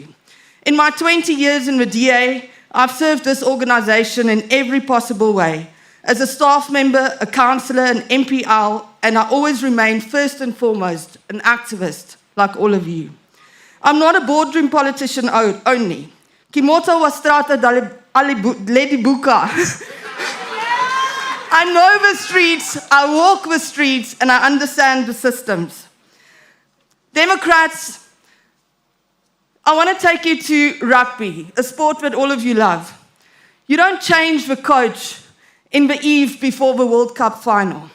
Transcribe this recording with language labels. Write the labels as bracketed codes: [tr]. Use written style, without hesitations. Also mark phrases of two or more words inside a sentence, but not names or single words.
[en] In my 20 years in the DA, I've served this organization in every possible way. As a staff member, a councillor, an MPL, and I always remain first and foremost an activist like all of you. I'm not a boardroom politician only. Kimota wa strata ledi buka. I know the streets, I walk the streets, and I understand the systems. Democrats, I want to take you to rugby, a sport that all of you love. You don't change the coach in the eve before the World Cup final.